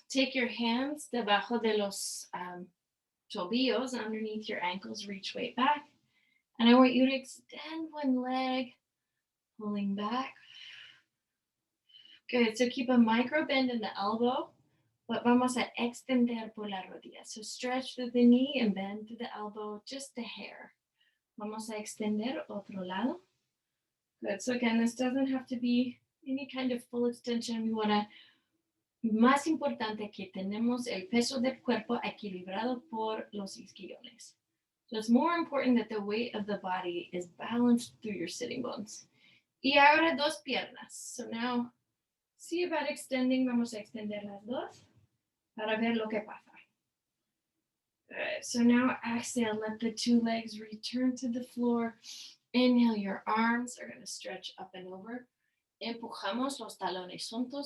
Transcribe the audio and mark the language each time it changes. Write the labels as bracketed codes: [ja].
[en] Take your hands debajo de los tobillos, underneath your ankles, reach weight back. And I want you to extend one leg, pulling back. Good, so keep a micro bend in the elbow, but vamos a extender por la rodilla. So stretch through the knee and bend through the elbow, just a hair. [es] Vamos a extender otro lado. [en] Good, so again, this doesn't have to be any kind of full extension. [es] We wanna, más importante que tenemos el peso del cuerpo equilibrado por los isquiones. [en] So it's more important that the weight of the body is balanced through your sitting bones. Y ahora dos piernas. So now, see about extending. [es] Vamos a extender las dos para ver lo que pasa. [en] Good. So now exhale, let the two legs return to the floor. Inhale, your arms are going to stretch up and over. [es] Empujamos los talones juntos.